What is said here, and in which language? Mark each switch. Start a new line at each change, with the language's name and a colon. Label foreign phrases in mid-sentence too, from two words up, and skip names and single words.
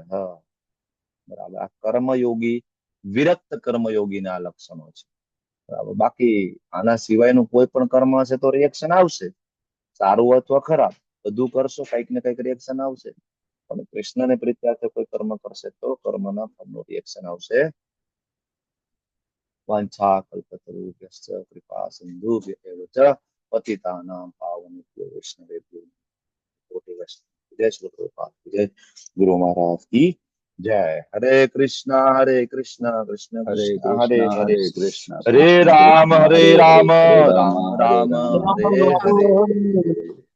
Gujarati: બરાબર, આ કર્મયોગી, વિરક્ત કર્મયોગીના લક્ષણો છે. બરાબર, બાકી આના સિવાયનું કોઈ પણ કર્મ હશે તો રિએક્શન આવશે, સારું અથવા ખરાબ, બધું કરશો કંઈક ને કંઈક રિએક્શન આવશે. પણ કૃષ્ણને પ્રીત્યાર્થે કોઈ કર્મ કરશે તો કર્મના ફળનું રિએક્શન આવશે.
Sanskrit: વાંછા કલ્પતરુભ્યશ્ચ કૃપા સિંધુભ્યૈવ ચ પતિતાનાં પાવનેભ્યો વૈષ્ણવેભ્યો કોટિ વૈષ્ણવ.
Hindi: जय श्री प्रभुपाद, जय गुरु महाराज की जय.
Sanskrit: હરે કૃષ્ણ કૃષ્ણ કૃષ્ણ હરે હરે, કૃષ્ણ હરે રામ રામ રામ હરે હરે.